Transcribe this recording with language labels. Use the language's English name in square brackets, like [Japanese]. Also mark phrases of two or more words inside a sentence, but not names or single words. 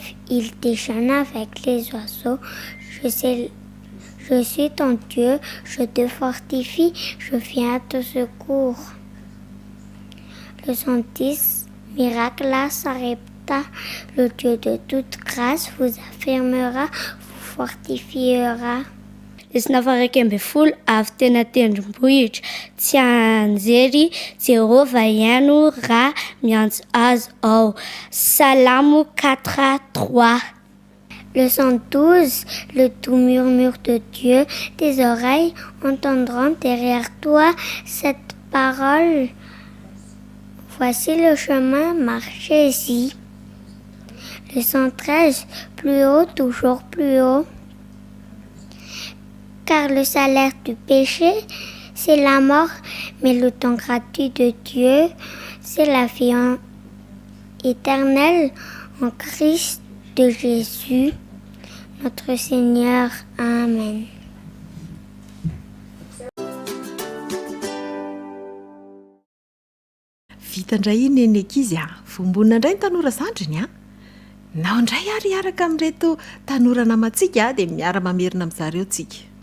[French] Il déjeune avec les oiseaux. Je suis ton Dieu, je te fortifie, je viens à ton secours. Leçon 10. Miracla sarepta, le Dieu de toute grâce vous affirmera, vous fortifiera. [Malagasy] Lesona faha 11. Avy tena tendrombohitra tsy anjery Jehova ihany raha miantso azy ao. Salamo 4:3. [French] Leçon 12. Le doux murmure de Dieu, tes oreilles entendront derrière toi cette parole. Voici le chemin, marchez-y. Leçon 13. Plus haut, toujours plus haut. Car le salaire du péché, c'est la mort, mais le don gratuit de Dieu, c'est la vie éternelle en Christ de Jésus, notre Seigneur. Amen. [Malagasy] Vita indray iny ny ankizy vombonina indray ny tanora zandriny nao indray ary araka amin'ireto tanora namantsika dia miara-mamerina amin'ny zareo tsika.